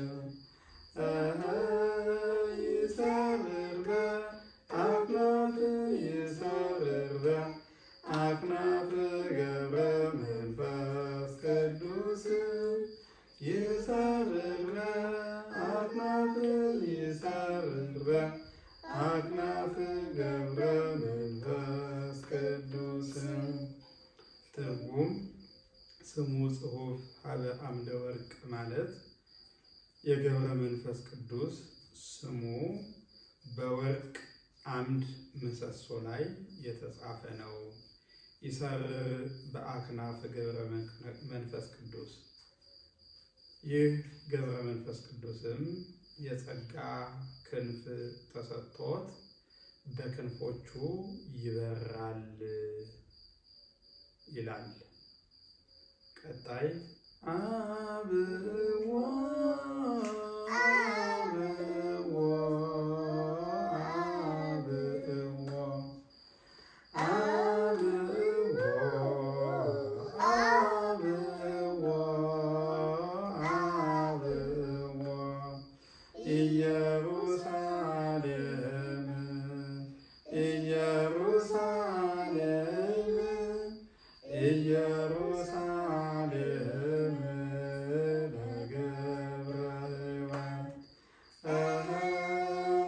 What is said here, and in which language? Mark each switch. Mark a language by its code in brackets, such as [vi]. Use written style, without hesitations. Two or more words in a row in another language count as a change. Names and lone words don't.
[gez] ይሰርር በአክናፍ ይሰርር በአክናፍ ገብረ መንፈስ ቅዱስ ይሰርር በአክናፍ ይሰርር በአክናፍ ገብረ መንፈስ ቅዱስ። [am] ትርጉም [gez] ስሙ ጽሑፍ ሀበ አምደ ወርቅ [am] ማለት የገብረ መንፈስ ቅዱስ ስሙ በወርቅ አምድ ምሰሶ ላይ የተጻፈ ነው። [gez] ይሰርር በአክናፍ ገብረ መንፈስ ቅዱስ። [am] ይህ ገብረ መንፈስ ቅዱስም የጸጋ ክንፍ ተሰጥቶት በክንፎቹ ይበራል ይላል። ቀጣይ አብዎ አብዎ አብዎ አብዎ አብዎ አብዎ [gez] ኢየሩሳሌም ኢየሩሳሌም ኢየሩሳሌም ለገብረ ሕይወት